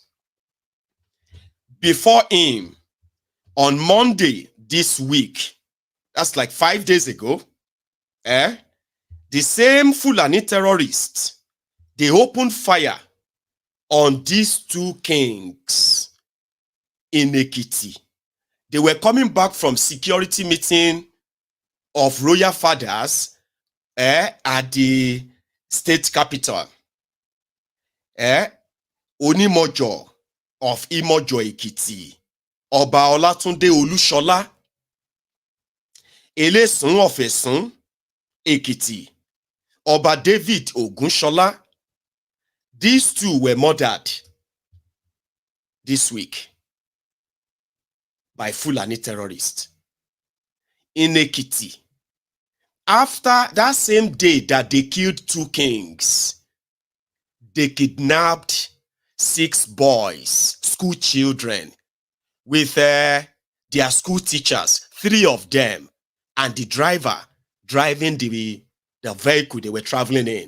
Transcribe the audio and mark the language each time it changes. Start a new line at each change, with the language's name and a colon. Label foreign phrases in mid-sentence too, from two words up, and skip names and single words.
English: Before him, on Monday this week, that's like 5 days ago, the same Fulani terrorists, they opened fire on these 2 kings in Ekiti. They were coming back from security meeting of royal fathers at the state capital. Onimojo of Imojo Ekiti, Oba Olatunde Olushola, Elesun of Esun Ekiti, Oba David Ogunshola. These 2 were murdered this week by Fulani terrorists in Ekiti. After that same day that they killed 2 kings, they kidnapped 6 boys, school children, with their school teachers, 3 of them, and the driver driving the vehicle they were traveling in.